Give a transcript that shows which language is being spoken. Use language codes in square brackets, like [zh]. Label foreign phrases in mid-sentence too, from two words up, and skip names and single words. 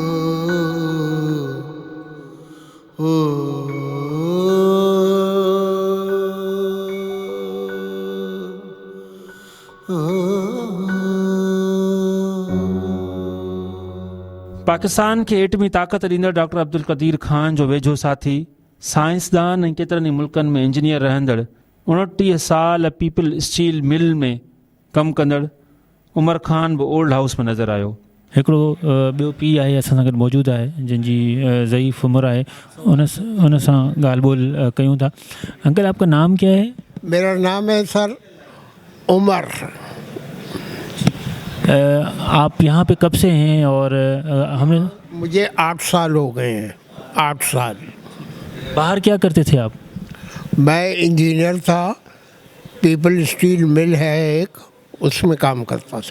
[sd] पाकिस्तान के एटमी ताक़त ॾींदड़ डॉक्टर अब्दुल क़दीर ख़ान जो वेझो साथी, साइंसदान ऐं केतिरनि ई मुल्कनि में इंजीनियर रहंदड़, 29 साल पीपल स्टील मिल में कमु कंदड़ उमर ख़ान बि [en] old house [sd] में नज़र आयो। हिकिड़ो ॿियो पीउ आहे असां सां गॾु मौजूदु आहे, जंहिंजी ज़ईफ़ उमिरि आहे, उन सां ॻाल्हि ॿोल कयूं था। [ur] انکل آپ کا نام کیا ہے? میرا نام ہے سر عمر. آپ یہاں پہ کب سے ہیں? اور ہمیں مجھے 8 سال ہو گئے ہیں، 8 سال. باہر کیا کرتے تھے آپ? میں انجینئر تھا، پیپل اسٹیل مل ہے ایک، اس میں کام کرتا تھا.